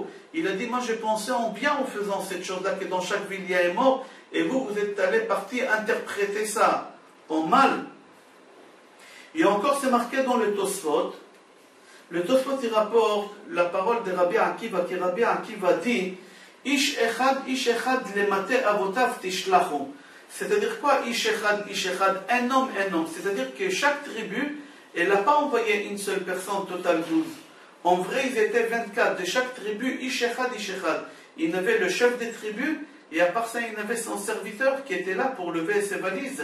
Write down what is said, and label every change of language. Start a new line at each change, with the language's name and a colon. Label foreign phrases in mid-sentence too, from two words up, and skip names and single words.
French: Il a dit, moi j'ai pensé en bien en faisant cette chose-là, que dans chaque ville il y a un mort, et vous êtes allés partir interpréter ça en mal. Et encore, c'est marqué dans le Tosfot. Le Tosfot, il rapporte la parole de Rabbi Akiva, qui Rabbi Akiva dit,
Hebrew: איש אחד למטה אבותיו תשלחו.
French: C'est-à-dire quoi,
Hebrew: איש אחד,
French: un homme. C'est-à-dire que chaque tribu, elle n'a pas envoyé une seule personne, total 12. En vrai, ils étaient 24. De chaque tribu,
Hebrew: איש אחד.
French: Il y avait le chef des tribus, et à part ça, il y avait son serviteur qui était là pour lever ses valises.